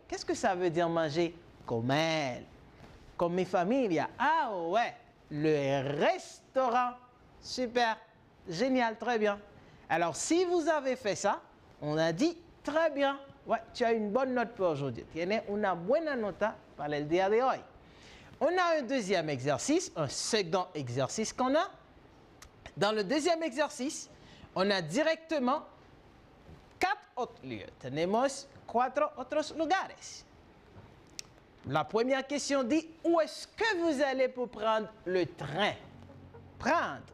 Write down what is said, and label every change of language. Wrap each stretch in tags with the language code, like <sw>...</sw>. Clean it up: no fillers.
<fr>Qu'est-ce que ça veut dire manger? Comer. Comme mi familia. Ah ouais, le restaurant. Super, génial, très bien. Alors, si vous avez fait ça, on a dit très bien. Ouais, tu as une bonne note pour aujourd'hui.</fr> <es>Tienes una buena nota para el día de hoy.</es> <fr>On a un deuxième exercice, un second exercice qu'on a. Dans le deuxième exercice, on a directement 4 autres lieux.</fr> <es>Tenemos 4 otros lugares.</es> <fr>La première question dit, où est-ce que vous allez pour prendre le train? Prendre.</fr>